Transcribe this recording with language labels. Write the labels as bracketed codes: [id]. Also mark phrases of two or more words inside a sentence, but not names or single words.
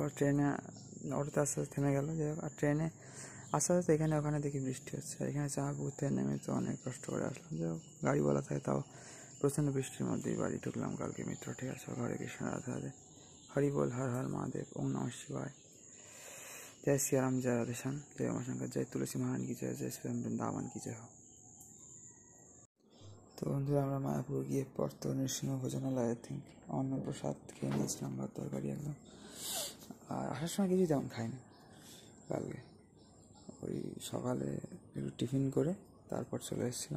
[bn] ট্রেনে অটোতে আস্তে আস্তে থেমে গেল, যাই হোক। আর ট্রেনে আস্তে আস্তে এখানে ওখানে দেখি বৃষ্টি হচ্ছে, আর এখানে চাঁপাপুর থেকে নেমে তো অনেক কষ্ট করে আসলাম, যাই হোক। গাড়ি বলা থাকে, তাও প্রচণ্ড বৃষ্টির মধ্যেই বাড়ি ঢুকলাম কালকে মিত্র। ঠিক আছে, ঘরে কৃষ্ণ রাধে রাধে, হরি বল, হর হর মহাদেব, ওম নমঃ শিবায়, [hi] जय श्री राम, जय राधेश्याम, जय उमाशंकर, जय तुलसी महारानी की जय, जय श्री राम वृंदावन की जय हो। [bn] তো বন্ধুরা আমরা মায়াপুর গিয়ে পর তো নৃসিংহ ভোজনালয়, [en] I think [bn] অন্নপ্রসাদ খেয়ে নিয়েছিলাম, ভাত তরকারি একদম। আর আসার সময় কিছু তেমন খাইনি কালকে, ওই সকালে একটু টিফিন করে তারপর চলে এসেছিলাম।